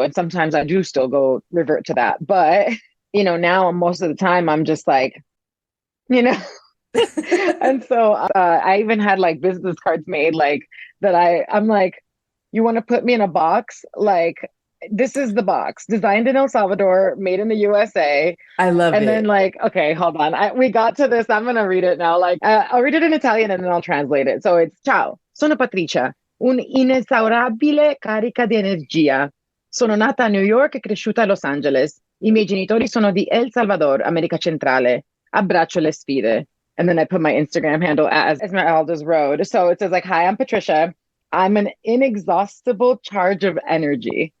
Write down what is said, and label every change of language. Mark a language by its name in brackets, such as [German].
[English] And sometimes I do still go revert to that. But, now most of the time I'm just like, you know, and so I even had like business cards made like that. I'm like, you want to put me in a box? Like, this is the box designed in El Salvador, made in the USA. I love And then it. like, okay, hold on. We got to this. I'm going to read it now. Like, I'll read it in Italian and then I'll translate it. So it's [Italian] ciao, sono Patricia, un inesaurabile carica di energia. Sono nata a New York e cresciuta a Los Angeles. I miei genitori sono di El Salvador, America Centrale. Abbraccio le sfide. [English] And then I put my Instagram handle as Esmeralda's Road. So it says like, hi, I'm Patricia. I'm an inexhaustible charge of energy.